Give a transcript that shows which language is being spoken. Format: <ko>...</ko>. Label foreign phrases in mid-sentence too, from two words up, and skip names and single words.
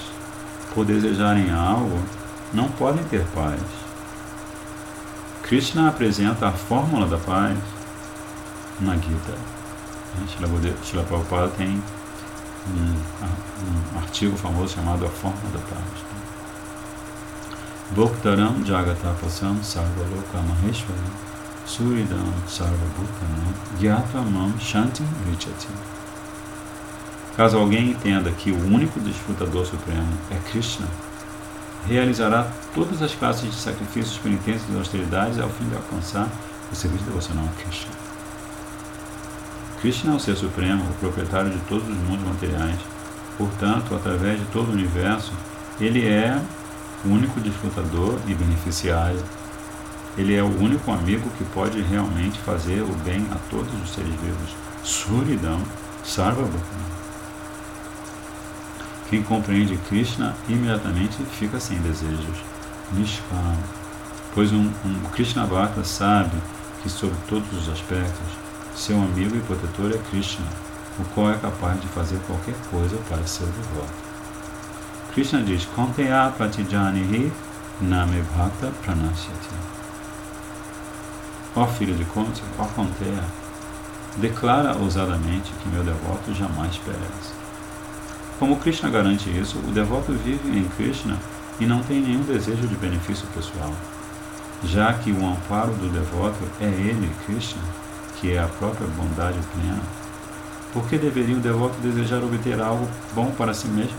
<pt>Por desejarem algo, não podem ter paz. Krishna apresenta a fórmula da paz na Gita. Srila Prabhupada tem um artigo famoso chamado A Fórmula da Paz.</pt> <sa>भोक्तारं यज्ञतपसां सर्वलोक महेश्वरम् सुहृदं सर्वभूतानां ज्ञात्वा शान्ति ऋच्छति.</sa> <pt>Caso alguém entenda que o único desfrutador supremo é Krishna, realizará todas as classes de sacrifícios, penitências e austeridades ao fim de alcançar o serviço devocional a Krishna. Krishna é o Ser Supremo, o proprietário de todos os mundos materiais. Portanto, através de todo o universo, ele é o único desfrutador e beneficiário. Ele é o único amigo que pode realmente fazer o bem a todos os seres vivos.</pt> <sa>सुहृदं सर्वभूतानां.</sa> <pt>Quem compreende Krishna imediatamente fica sem desejos. Nishkama. Pois um</pt> <bn>কৃষ্ণ ভক্ত</bn> <pt>sabe que, sob todos os aspectos, seu amigo e protetor é Krishna, o qual é capaz de fazer qualquer coisa para seu devoto. Krishna diz:</pt> <sa>कौन्तेय प्रतिजानीहि न मे भक्त प्रणश्यति.</sa> <pt>Ó filho de Kunti, ó Konteya, declara ousadamente que meu devoto jamais perece. Como Krishna garante isso, o devoto vive em Krishna e não tem nenhum desejo de benefício pessoal. Já que o amparo do devoto é ele, Krishna, que é a própria bondade plena, por que deveria o devoto desejar obter algo bom para si mesmo?</pt>